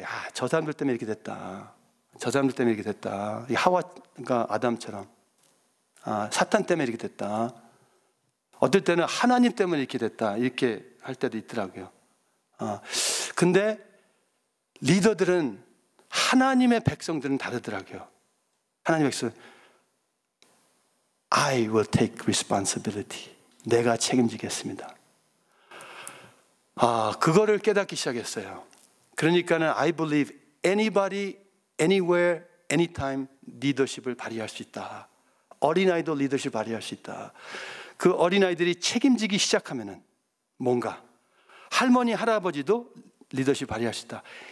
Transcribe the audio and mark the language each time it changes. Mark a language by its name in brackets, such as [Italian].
[Korean] 야, 저 사람들 때문에 이렇게 됐다, 저 사람들 때문에 이렇게 됐다, 이 하와가 아담처럼 사탄 때문에 이렇게 됐다, 어떨 때는 하나님 때문에 이렇게 됐다, 이렇게 할 때도 있더라고요. 근데 리더들은, 하나님의 백성들은 다르더라고요. 하나님의 백성, [English] I will take responsibility. [Korean] 내가 책임지겠습니다. 그거를 깨닫기 시작했어요. 그러니까는 [English] I believe anybody, anywhere, anytime [Korean] 리더십을 발휘할 수 있다. 어린아이도 리더십 발휘할 수 있다. 그 어린아이들이 책임지기 시작하면은 뭔가, 할머니, 할아버지도 리더십 발휘할 수 있다.